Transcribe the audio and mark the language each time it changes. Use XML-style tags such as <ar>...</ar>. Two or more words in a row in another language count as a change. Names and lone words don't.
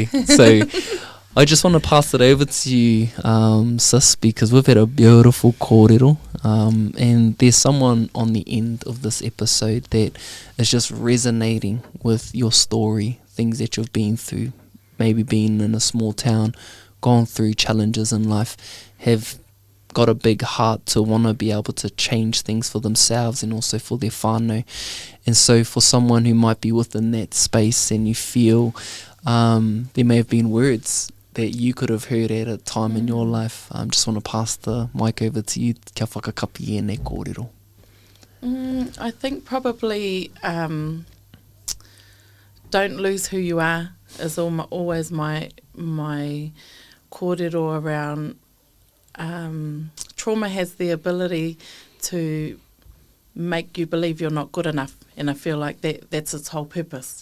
<en>So I just want to pass it over to you, sis, because we've had a beautiful kōrero, and there's someone on the end of this episode that is just resonating with your story, things that you've been through, maybe being in a small town, gone through challenges in life, have got a big heart to want to be able to change things for themselves and also for their whānau. And so for someone who might be within that space and you feel there may have been words that you could have heard at a time in your life, just want to pass the mic over to you.</en> <mi>Kia whakakapi e nei kōrero.</mi> <en>I think probably don't lose who you are is always my kōrero around trauma. Has the ability to make you believe you're not good enough, and I feel like that's its whole purpose.</en>